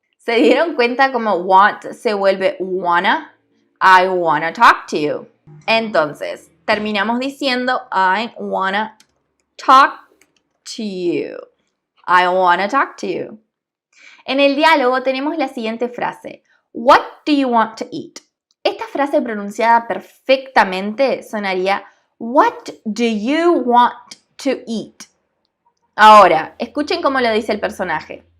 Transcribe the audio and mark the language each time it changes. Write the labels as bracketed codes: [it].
[es] ¿Se dieron cuenta cómo want se vuelve wanna? [en] I wanna talk to you. [es] Entonces, terminamos diciendo [en] I wanna talk to you. I wanna talk to you. [es] En el diálogo tenemos la siguiente frase. [en] What do you want to eat? [es] Esta frase pronunciada perfectamente sonaría [en] What do you want to eat? [es] Ahora, escuchen cómo lo dice el personaje.